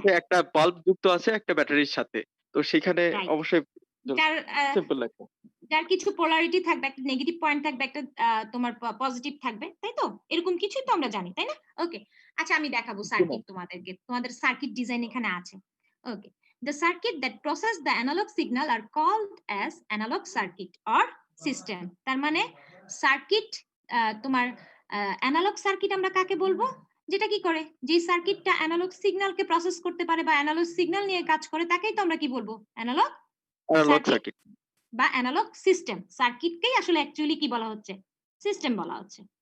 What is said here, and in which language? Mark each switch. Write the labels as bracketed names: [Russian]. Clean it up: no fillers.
[Bangla] হচ্ছে একটা বাল্ব যুক্ত আছে একটা ব্যাটারির সাথে। তো সেখানে [English] Right. [Bangla] অবশ্যই যার সিম্পল একটা। যার কিছু পোলারিটি থাকবে, একটা নেগেটিভ পয়েন্ট থাকবে, একটা তোমার পজিটিভ থাকবে, তাই তো? এরকম কিছুই তো আমরা জানি, তাই না? ওকে, আচ্ছা আমি দেখাবো সার্কিট তোমাদেরকে, তোমাদের সার্কিট ডিজাইন এখানে আছে। [English] Okay, the circuit that process the analog signal are called as analog circuit or system। [Bangla] তার মানে সার্কিট, তোমার অ্যানালগ সার্কিট আমরা কাকে বলবো? যেটা কি করে, যে সার্কিটটা অ্যানালগ সিগন্যালকে প্রসেস করতে পারে বা অ্যানালগ সিগন্যাল নিয়ে কাজ করে, তাকেই তো আমরা কি বলবো? Analogue analogue circuit circuit. বা অ্যানালগ সিস্টেম। সার্কিটকেই আসলে অ্যাকচুয়ালি কি বলা হচ্ছে? সিস্টেম বলা হচ্ছে।